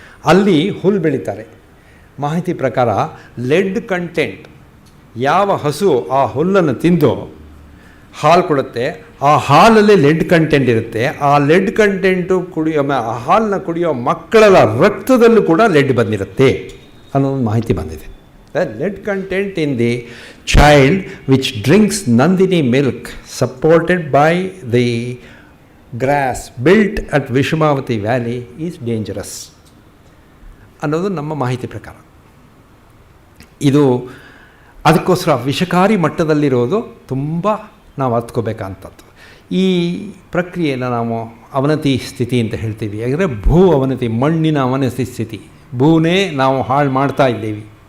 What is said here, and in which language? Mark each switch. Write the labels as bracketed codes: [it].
[kn] ಅಲ್ಲಿ ಹುಲ್ಲು ಬೆಳೀತಾರೆ. ಮಾಹಿತಿ ಪ್ರಕಾರ ಲೆಡ್ ಕಂಟೆಂಟ್, ಯಾವ ಹಸು ಆ ಹುಲ್ಲನ್ನು ತಿಂದು ಹಾಲು ಕೊಡುತ್ತೆ, ಆ ಹಾಲಲ್ಲಿ ಲೆಡ್ ಕಂಟೆಂಟ್ ಇರುತ್ತೆ. ಆ ಲೆಡ್ ಕಂಟೆಂಟು ಆ ಹಾಲನ್ನ ಕುಡಿಯೋ ಮಕ್ಕಳ ರಕ್ತದಲ್ಲೂ ಕೂಡ ಲೆಡ್ ಬಂದಿರುತ್ತೆ ಅನ್ನೋದು ಮಾಹಿತಿ ಬಂದಿದೆ. [en] lead content in the child which drinks Nandini milk supported by the grass built at Vishmavati Valley is dangerous [kn] ಅನ್ನೋದು ನಮ್ಮ ಮಾಹಿತಿ ಪ್ರಕಾರ. ಇದು ಅದಕ್ಕೋಸ್ಕರ ವಿಷಕಾರಿ ಮಟ್ಟದಲ್ಲಿರೋದು ತುಂಬ ನಾವು ಅರ್ಥಕೋಬೇಕಂಥದ್ದು. ಈ ಪ್ರಕ್ರಿಯೆಯನ್ನು ನಾವು ಅವನತಿ ಸ್ಥಿತಿ ಅಂತ ಹೇಳ್ತೀವಿ. ಯಾಕಂದರೆ ಭೂ ಅವನತಿ, ಮಣ್ಣಿನ ಅವನತಿ ಸ್ಥಿತಿ. ಭೂನೇ ನಾವು ಹಾಳು ಮಾಡ್ತಾ ಇದ್ದೀವಿ.